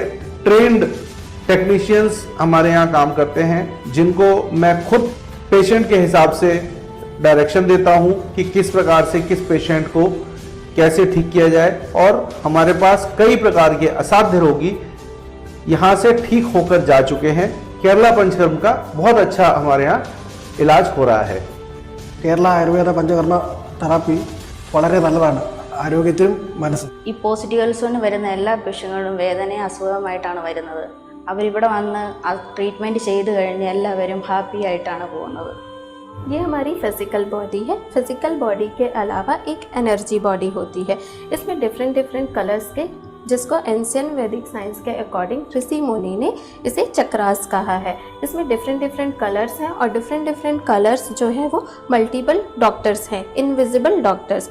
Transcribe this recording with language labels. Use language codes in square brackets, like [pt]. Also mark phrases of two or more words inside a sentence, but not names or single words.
[en] trained technicians [hi] हमारे यहाँ काम करते हैं, जिनको मैं खुद पेशेंट के हिसाब से डायरेक्शन देता हूँ कि किस प्रकार से किस पेशेंट को कैसे ठीक किया जाए। और हमारे पास कई प्रकार के असाध्य रोगी यहाँ से ठीक होकर जा चुके हैं। केरला पंचकर्म का बहुत अच्छा हमारे यहाँ इलाज हो रहा है। [ml] കേരള ആയുർവേദ പഞ്ചകർമ്മ തെറാപ്പി വളരെ നല്ലതാണ് ആരോഗ്യത്തിനും മനസ്സിനും. ഈ പോസിറ്റീവ് ഹെൽത്ത് സോണിൽ വരുന്ന എല്ലാ പേഷ്യന്റുകളും വേദനയും അസുഖമായിട്ടാണ് വരുന്നത്. അവരിവിടെ വന്ന് ട്രീറ്റ്മെൻറ്റ് ചെയ്ത് കഴിഞ്ഞ് എല്ലാവരും ഹാപ്പി ആയിട്ടാണ് പോകുന്നത്. [hi] ये हमारी [en] physical body [hi] है। [en] physical body [hi] के अलावा एक [en] energy body [hi] होती है। इसमें [en] different colours [hi] के, जिसको [en] ancient Vedic science [hi] के अकॉर्डिंग ऋषि मुनि ने इसे चक्रास कहा है। इसमें [en] different colours [hi] हैं और [en] different colours [hi] जो है वो [en] multiple doctors [hi] हैं, [en] invisible doctors.